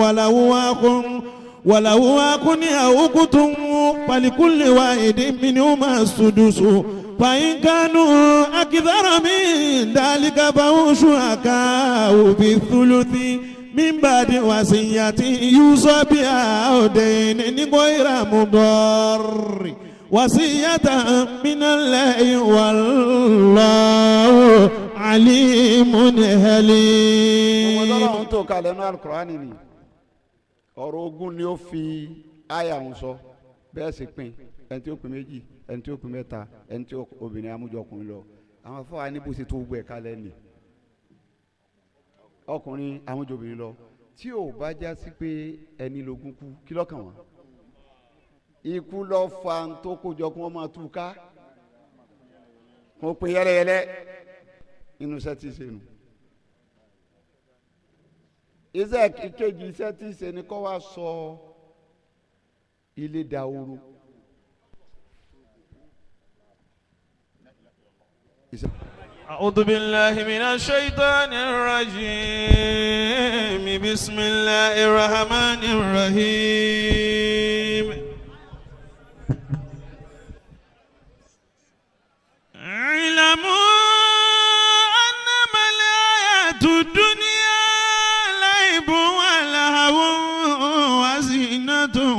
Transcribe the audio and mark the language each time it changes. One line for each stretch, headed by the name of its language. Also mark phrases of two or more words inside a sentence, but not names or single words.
Arabic: وله أخ أو أخت فلكل واحد منهما السدس فإن كانوا أكثر من ذلك فهم شركاء بالثلث من بعد وصية يوصى بها أو دين غير مضار وصية من الله والله عليم حليم.
Yoruba: ọlọ́run tó kalẹ̀ nínú Al-Qur'ani ni ọ̀rọ̀ ogún ni ó fi àyà ń sọ bẹ́ẹ̀ sì pín ẹni tí ó pín méjì ẹni tí ó pín mẹ́ta ẹni tí obìnrin amújọ ọkùnrin lọ àwọn afọwọ́ aníbùsí tó gbẹ kalẹ̀ ni ọkùnrin amújọbìnrin lọ tí ò bá já sí pé ẹni lógún kú kí lọ́kàn wọn ikú lọ fa tó kójọ kí wọ́n máa tú ká kó pín yẹlẹyẹlẹ inú iṣẹ́ tí ì ṣe nù. iṣẹ́ ìkejì iṣẹ́ tí ì ṣe ni kó wá sọ ilé dahoro.
Arabic: أعوذ بالله من الشيطان الرجيم بسم الله الرحمن الرحيم اعلموا أنما الحياة الدنيا لعب ولهو وزينة